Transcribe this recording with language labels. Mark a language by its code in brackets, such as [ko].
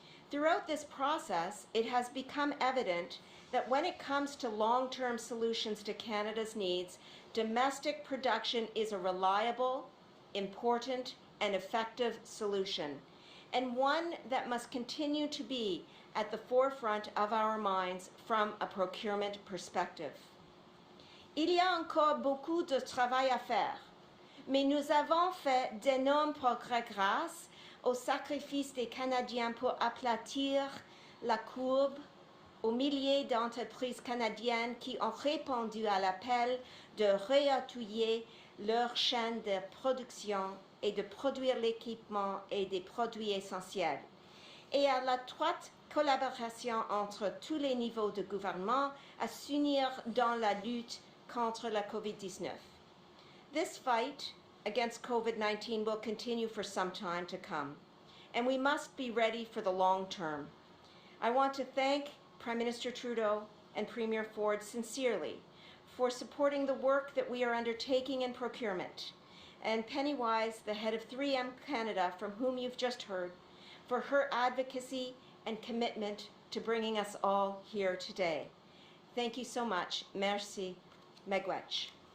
[en] Throughout this process, it has become evident that when it comes to long-term solutions to Canada's needs, domestic production is a reliable, important, and effective solution, and one that must continue to be at the forefront of our minds from a procurement perspective. [fr] Il y a encore beaucoup de travail à faire, mais nous avons fait d'énormes progrès grâce au sacrifice des Canadiens pour aplatir la courbe, aux milliers d'entreprises canadiennes qui ont répondu à l'appel de réatouiller leur chaîne de production et de produire l'équipement et des produits essentiels, et à l'étroite collaboration entre tous les niveaux de gouvernement à s'unir dans la lutte contre la COVID-19. [en] This fight against COVID-19 will continue for some time to come, and we must be ready for the long term. I want to thank Prime Minister Trudeau and Premier Ford sincerely for supporting the work that we are undertaking in procurement, and Penny Wise, the head of 3M Canada, from whom you've just heard, for her advocacy and commitment to bringing us all here today. Thank you so much. [fr] Merci. [en] Megwetch.